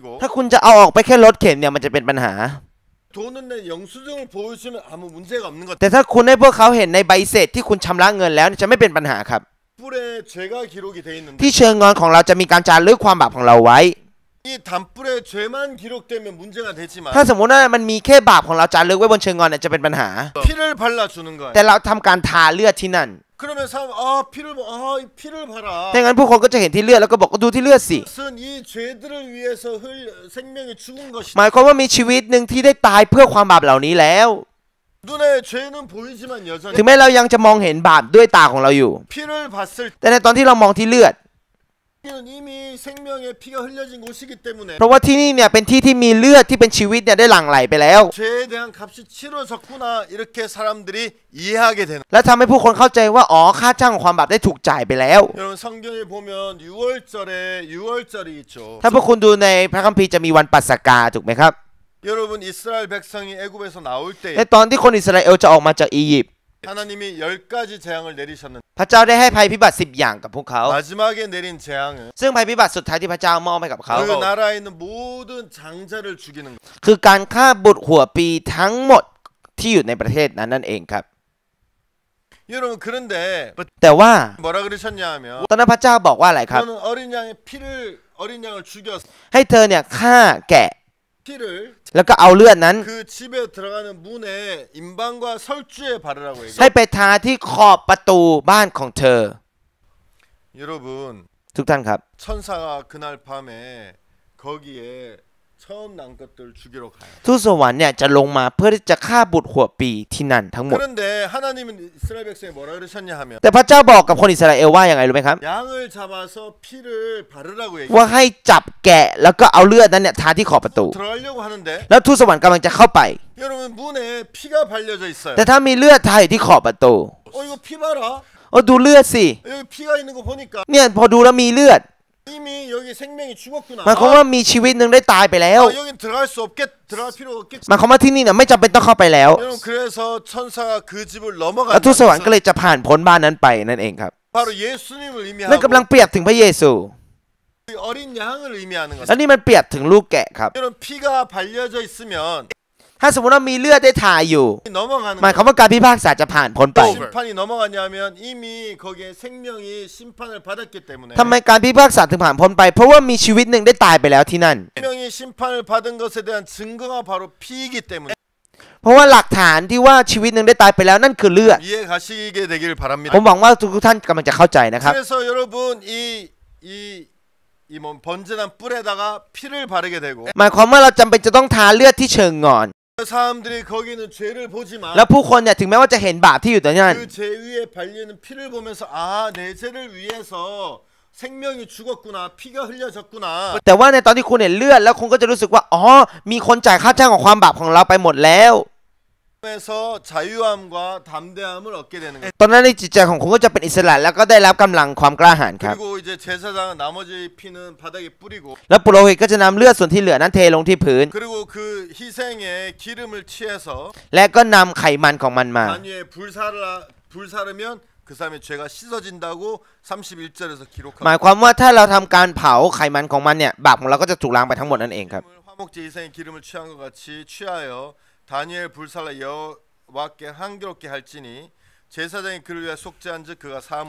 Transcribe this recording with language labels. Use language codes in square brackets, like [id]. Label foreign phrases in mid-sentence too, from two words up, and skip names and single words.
[th] ถ้าคุณจะเอาออกไปแค่รถเข็นเนี่ยมันจะเป็นปัญหา [ko] 돈은 내 영수증을 보여주면 아무 문제가 없는 것. [th] แต่ถ้าคุณให้พวกเขาเห็นในใบเสร็จที่คุณชำระเงินแล้วเนี่ยจะไม่เป็นปัญหาครับ [ko] 뿔에 죄가 기록이 돼 있는데 [th] ที่เชิงงอนของเราจะมีการจารึกความบาปของเราไว้ [ko] 이 단뿔에 죄만 기록되면 문제가 되지만 [th] ถ้าสมมติว่ามันมีแค่บาปของเราจารึกไว้บนเชิงงอนเนี่ยจะเป็นปัญหา [ko] 피를 발라주는 거예요. [th] แต่เราทำการทาเลือดที่นั่น [ko] 그러면 사람 이 피를 봐라. [th] ถ้างั้นผู้คนก็จะเห็นที่เลือดแล้วก็บอกว่าดูที่เลือดสิ [ko] 그것은 이 죄들을 위해서 생명이 죽은 것이다. [th] หมายความว่ามีชีวิตหนึ่งที่ได้ตายเพื่อความบาปเหล่านี้แล้ว [ko] 눈에 죄는 보이지만 여전히 [th] ถึงแม้เรายังจะมองเห็นบาปด้วยตาของเราอยู่ [ko] 피를 봤을 [th] แต่ในตอนที่เรามองที่เลือด [ko] 때는 이미 생명의 피가 흘려진 곳이기 때문에 [th] เพราะว่าที่นี่เนี่ยเป็นที่ที่มีเลือดที่เป็นชีวิตเนี่ยได้หลั่งไหลไปแล้ว [ko] 죄에 대한 값이 치러졌구나 이렇게 사람들이 이해하게 되는. [th] และทำให้ผู้คนเข้าใจว่าอ๋อค่าจ้างของความบาปได้ถูกจ่ายไปแล้ว [ko] 여러분 성경에 보면 6월절이 있죠. [th] ถ้าพวกคุณดูในพระคัมภีร์จะมีวันปัสกาถูกไหมครับ [ko] 여러분 이스라엘 백성이 애굽에서 나올 [th] ใน [ko] 때 [th] ตอนที่คนอิสราเอลจะออกมาจากอียิปต์ [ko] 하나님이 10가지 재앙을 내리셨는데 [th] พระเจ้าได้ให้ภัยพิบัติ10อย่างกับพวกเขา [ko] 마지막에 내린 재앙은 [th] ซึ่งภัยพิบัติสุดท้ายที่พระเจ้ามอบให้กับเขา [ko] 그 나라에 있는 모든 장자를 죽이는 거. [th] คือการฆ่าบุตรหัวปีทั้งหมดที่อยู่ในประเทศนั้นนั่นเองครับ [ko] 여러분 그런데 [th] แต่ว่า [ko] 뭐라 그러셨냐 하면 [th] ตอนนั้นพระเจ้าบอกว่าอะไรครับ [ko] 너는 어린 양을 죽여서 [th] ให้เธอเนี่ยฆ่าแกะ [ko] 피를 [th] แล้วก็เอาเลือดนั้น [ko] 그 집에 들어가는 문에 임방과 설주에 바르라고 [th] ให้ [ko] 얘기해요. [th] ไปทาที่ขอบประตูบ้านของเธอ [ko] 여러분 [th] ทุกท่านครับ [ko] 천사가 그날 밤에 거기에 처음 난 것들 죽이러 가요. [th] ทูตสวรรค์เนี่ยจะลงมาเพื่อที่จะฆ่าบุตรหัวปีที่นั่นทั้งหมด [ko] 그런데 하나님은 이스라엘 백성에 뭐라 그러셨냐 하면 [th] แต่พระเจ้าบอกกับคนอิสราเอลว่าอย่างไรรู้ไหมครับ [ko] 양을 잡아서 피를 바르라고 [th] ว่า [ko] 얘기해요. [th] ให้จับแกะแล้วก็เอาเลือดนั้นเนี่ยทาที่ขอบประตู [ko] 들어가려고 하는데 [th] แล้วทูตสวรรค์กำลังจะเข้าไป [ko] 여러분 문에 피가 발려져 있어요. [th] แต่ถ้ามีเลือดทาอยู่ที่ขอบประตู [ko] 이거 피 봐라. [th] ดูเลือดสิ [ko] 여기 피가 있는 거 보니까 [th] เนี่ยพอดูแล้วมีเลือด [ko] 이미 여기 생명이 죽었구나. [th] หมายความว่ามีชีวิตหนึ่งได้ตายไปแล้ว [ko] 여긴 들어갈 필요가 없겠지. [th] หมายความว่าที่นี่เนี่ยไม่จำเป็นต้องเข้าไปแล้ว [ko] 여러분 그래서 천사가 그 집을 [th] แล้วทูตสวรรค์ [ko] 넘어간다. [th] ก็เลยจะผ่านพ้นบ้านนั้นไปนั่นเองครับ [ko] 바로 예수님을 [th] นั่นกำลัง [ko] 의미하고 [th] เปรียบถึงพระเยซู [ko] 어린 양을 의미하는 [th] แล้ว [ko] 것입니다. [th] นี่มันเปรียบถึงลูกแกะครับ [ko] 여러분 피가 발려져 있으면 [th] ถ้าสมมติว่ามีเลือดได้ทาอยู่ [ko] 넘어가는 [th] หมายความ [ko] 거예요. [th] ว่าการพิพากษาจะผ่านพ้นไป [ko] 심판이 넘어가냐면 이미 거기에 생명이 심판을 받았기 때문에 [th] ทำไมการพิพากษาถึงผ่านพ้นไป เพราะว่ามีชีวิตหนึ่งได้ตายไปแล้วที่นั่น [ko] 생명이 심판을 받은 것에 대한 증거가 바로 피이기 때문에 [th] เพราะว่าหลักฐานที่ว่าชีวิตหนึ่งได้ตายไปแล้วนั่นคือเลือด [ko] 이해 가시게 되기를 [th] ผ [ko] 바랍니다. [th] มหวังว่าทุกท่านกำลังจะเข้าใจนะครับ [ko] 그래서 여러분 이 번제단 뿔에다가 피를 바르게 되고 [th] หมายความว่าเราจำเป็นจะต้องทาเลือดที่เชิงงอน [ko] 사람들이 거기는 죄를 보지만 [th] แล้วผู้คนเนี่ยถึงแม้ว่าจะเห็นบาปที่อยู่ตรงนั้น [ko] 그 죄 위에 발리는 피를 보면서 아 내 죄를 위해서 생명이 죽었구나 피가 흘려졌구나 [th] แต่ว่าในตอนที่คุณเห็นเลือดแล้วคุณก็จะรู้สึกว่าอ๋อมีคนจ่ายค่าจ้างของความบาปของเราไปหมดแล้ว [ko] 에서 자유함과 담대함을 얻게 되는 거예요. [th] ตอนนั้นในจิตใจของคุณก็จะเป็นอิสระแล้วก็ได้รับกำลังความกล้าหาญครับ [ko] 그리고 이제 제사장은 나머지 피는 바닥에 뿌리고 [th] แล้วปุโรหิตก็จะนำเลือดส่วนที่เหลือนั้นเทลงที่พื้น [ko] 그리고 그 희생의 기름을 취해서 [th] และก็นำไขมันของมันมา [ko] 단 위에 불사르면 그 사람의 죄가 씻어진다고 31절에서 [th] หมาย [ko] 기록합니다. [th] ความว่าถ้าเราทำการเผาไขมันของมันเนี่ยบาปของเราก็จะถูกล้างไปทั้งหมดนั่นเองครับ [ko] 화목제 희생의 기름을 취한 것 같이 취하여 다니엘 불살라 여호와께 향기롭게 할지니 제사장이 그를 위해 속죄한즉 그가 사함을